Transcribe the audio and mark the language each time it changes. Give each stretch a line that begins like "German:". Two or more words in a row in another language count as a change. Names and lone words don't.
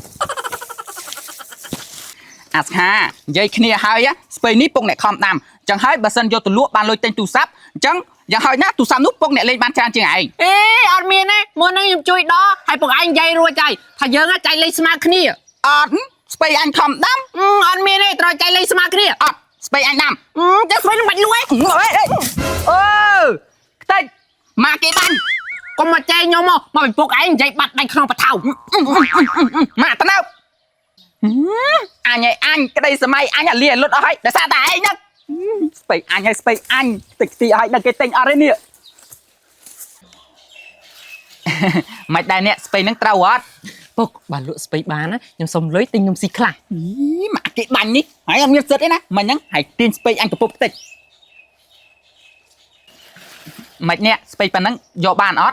Khmer: អាស្ខានិយាយគ្នាហើយស្បៃនេះពុកអ្នកខំដាំអញ្ចឹងហើយបើសិនយកទៅលក់បានលុយទិញទូរស័ព្ទអញ្ចឹងយ៉ាងហោចណាស់ទូរស័ព្ទនោះពុកអ្នកលេងបានច្រើនជាងឯងអេអត់មានទេមុនហ្នឹងខ្ញុំជួយដកហើយពុកឯងនិយាយរួចហើយថាយើងចៃលេងស្មើគ្នាអត់ស្បៃអញខំដាំអត់មានទេត្រូវចៃលេងស្មើគ្នាអត់ស្បៃអញដាំតែស្បៃនឹងបាច់លួយអូ ខ្ទេចមកគេបាញ់កុំមកចែកខ្ញុំមកពីពុកឯងនិយាយបាត់ដៃក្នុងបថៅមកទៅនៅ
Vietnamese: anh ơi anh cái đây
Khmer: សម័យអញលាលុតអស់ហើយដោយសារតែឯងហ្នឹងស្បៃអញហើយស្បៃអញតិចទីឲ្យដល់គេទិញអត់ទេនេះ មិនដែរអ្នកស្បៃហ្នឹងត្រូវអត់ពុកបានលក់ស្បៃបានណាខ្ញុំសុំលុយទិញខ្ញុំស៊ីខ្លះមកគេបាញ់នេះហើយអត់មានសិទ្ធទេណាមិនហ្នឹងហើយទាញស្បៃអញកំពុកតិចមិនអ្នកស្បៃប៉ុណ្ណឹងយកបានអត់